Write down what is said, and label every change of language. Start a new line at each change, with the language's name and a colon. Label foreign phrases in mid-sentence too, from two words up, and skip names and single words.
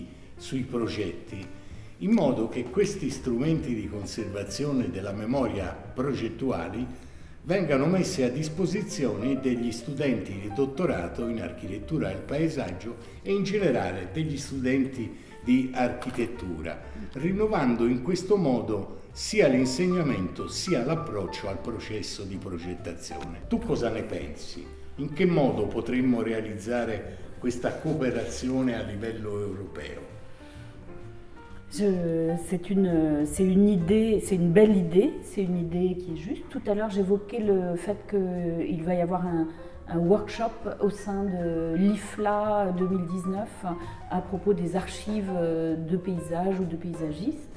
Italian: sui progetti, in modo che questi strumenti di conservazione della memoria progettuali vengano messi a disposizione degli studenti di dottorato in architettura del paesaggio e in generale degli studenti di architettura, rinnovando in questo modo sia l'insegnamento sia l'approccio al processo di progettazione. Tu cosa ne pensi? In che modo potremmo realizzare questa coopération à livello europeo?
French: C'est une idée, c'est une belle idée, c'est une idée qui est juste. Tout à l'heure, j'évoquais le fait qu'il va y avoir un workshop au sein de l'IFLA 2019 à propos des archives de paysages ou de paysagistes.